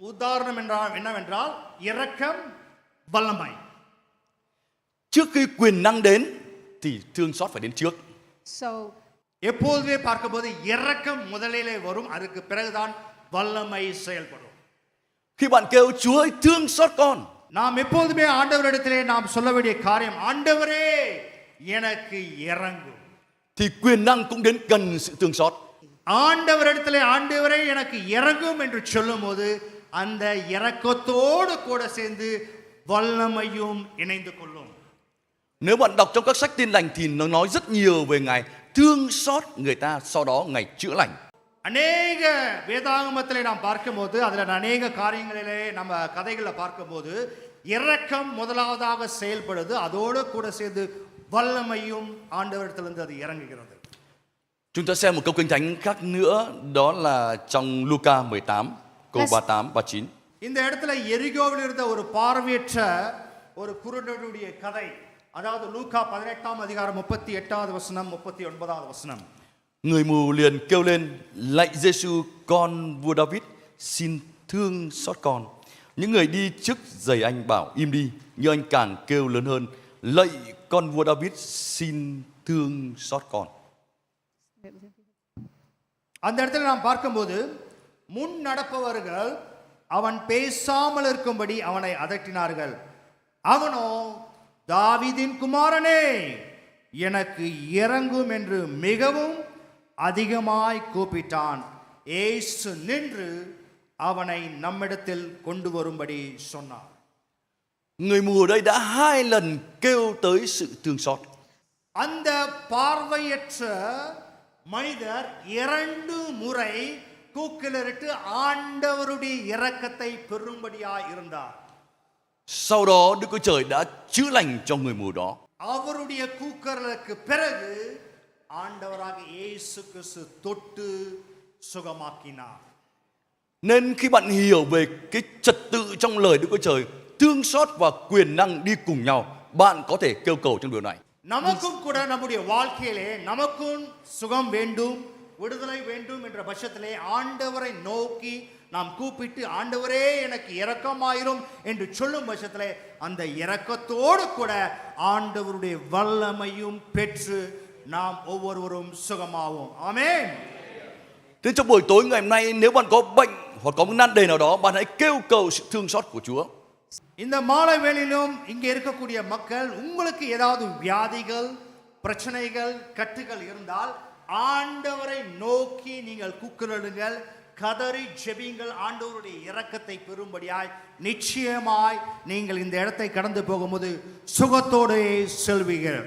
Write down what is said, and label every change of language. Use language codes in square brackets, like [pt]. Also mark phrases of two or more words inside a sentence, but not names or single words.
[ta] உதாரணம் என்றால் என்னவென்றால் இரக்கம், வல்லமை. [vi] Trước khi quyền năng đến thì thương xót phải đến trước. [ta] So எப்போதுமே பார்க்கும்போது இரக்கம் முதலிலே வரும், அதுக்கு பிறகுதான் வல்லமை செயல்படும். [vi] Khi bạn kêu Chúa ơi thương xót con, [ta] நாம் எப்போதுமே ஆண்டவரிடத்திலே நாம் சொல்ல வேண்டிய காரியம், ஆண்டவரே எனக்கு இரங்கும். [vi] thì quyền năng cũng đến cần sự thương xót. [ta] ஆண்டவரிடத்திலே ஆண்டவரே எனக்கு இரங்கும் என்று சொல்லும்போது அந்த இரக்கத்தோடு கூட சேர்ந்து வல்லமையும் இணைந்து கொள்ளும். [vi] Nếu bạn đọc trong các sách Tin lành thì nó nói rất nhiều về Ngài thương xót người ta, sau đó Ngài chữa lành. [ta] அநேக வேதாகமத்திலே நாம் பார்க்கும்போது அதில் அநேக காரியங்களிலே நம்ம கதைகளை பார்க்கும்போது இரக்கம் முதலாவதாக செயல்படுது, அதோடு கூட சேர்ந்து வல்லமையும் ஆண்டவரிடத்திலிருந்து அது இறங்குகிறது. [vi] Chúng ta xem một câu kinh thánh khác nữa, đó là trong Luca 18 câu 38 39. [ta] இந்த இடத்துல எரிகோவில் இருந்த ஒரு பார்வையற்ற ஒரு குருடனுடைய கதை, அதாவது லூக்கா 18ஆம் அதிகாரம் 38வது வசனம் 39வது வசனம். [vi] Người mù liền kêu lên: Lạy Giêsu con vua David, xin thương xót con. Những người đi trước giày anh bảo im đi, nhưng anh càng kêu lớn hơn: Lạy con vua David, xin thương xót con. [ta] அந்த இடத்துல நாம் பார்க்கும்போது முன் நடப்பவர்கள் அவன் பேசாமல் இருக்கும்படி அவனை அதட்டினார்கள். அவனோ தாவீதின் குமாரனே எனக்கு இரங்கும் என்று மிகவும் அதிகமாய் கூப்பிட்டான். இயேசு நின்று அவனை நம்மிடத்தில் கொண்டு வரும்படி சொன்னார். [vi] Người mù ở đây đã 2 lần kêu tới sự thương xót. [ta] அந்த பார்வையற்ற மனிதர் 2 முறை கூக்கிலிட்டு ஆண்டவருடைய இரக்கத்தை பெறும்படியாய் இருந்தார். [vi] Sau đó Đức Chúa Trời đã chữa lành cho người mù đó. [ta] அவருடைய கூக்குரலுக்கு பிறகு ஆண்டவராக இயேசு கிறிஸ்து தொட்டு சுகமாக்கினார். [vi] Nên khi bạn hiểu về cái trật tự trong lời Đức Chúa Trời, thương xót và quyền năng đi cùng nhau, bạn có thể kêu cầu trong điều này. [ta] நமக்கும் கூட நம்முடைய வாழ்க்கையிலே நமக்கும் சுகம் வேண்டும், விடுதலை வேண்டும் என்ற பட்சத்திலே ஆண்டவரை நோக்கி நாம் கூப்பிட்டு ஆண்டவரே எனக்கு இரக்கமாயிரும் என்று சொல்லும் பட்சத்திலே அந்த இரக்கத்தோடு கூட ஆண்டவருடைய வல்லமையும் பெற்று நாம் ஒவ்வொருவரும் சுகமாவோம். ஆமென். [vi] Thế trong buổi tối ngày hôm nay, nếu bạn có bệnh hoặc có một nan đề nào đó, bạn hãy kêu cầu sự thương xót của Chúa. [ta] இந்த மாலை வேளையிலும் இங்கே இருக்கக்கூடிய மக்கள், உங்களுக்கு ஏதாவது வியாதிகள், பிரச்சனைகள், கட்டுகள் இருந்தால் ஆண்டவரை நோக்கி நீங்கள் கூக்குரலுங்கள், கதறி ஜெபிங்கள். ஆண்டவருடைய இரக்கத்தை பெறும்படியாய் நிச்சயமாய் நீங்கள் இந்த இடத்தை கடந்து போகும்போது சுகத்தோடு செல்வீர்கள்.